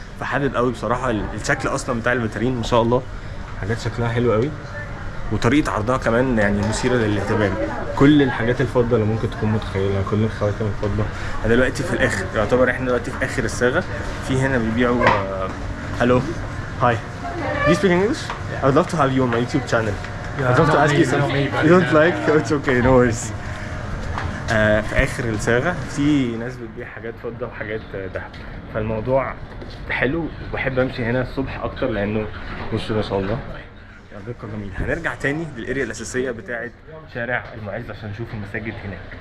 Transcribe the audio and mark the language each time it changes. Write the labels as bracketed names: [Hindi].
[Arabic] فحابب قوي بصراحه الشكل اصلا بتاع الفيترين، ما شاء الله حاجات شكلها حلو قوي، وطريقه عرضها كمان يعني مثيره للاهتمام. كل الحاجات الفضه اللي ممكن تكون متخيلها، كل الخواتم الفضه. انا دلوقتي في الاخر، يعتبر احنا دلوقتي في اخر الصاغه. في هنا بيبيعوا هلو هاي [English] Do you speak English? I would love to have you on my YouTube channel. I'd love to ask you something. You don't like? It's okay, no worries. [Arabic] في اخر الصاغه في ناس بتبيع حاجات فضه وحاجات ذهب، فالموضوع حلو. وبحب امشي هنا الصبح اكتر لانه بصوا ما شاء الله ذكر جميل. هنرجع تاني للاريا الاساسيه بتاعه شارع المعز عشان نشوف المساجد هناك.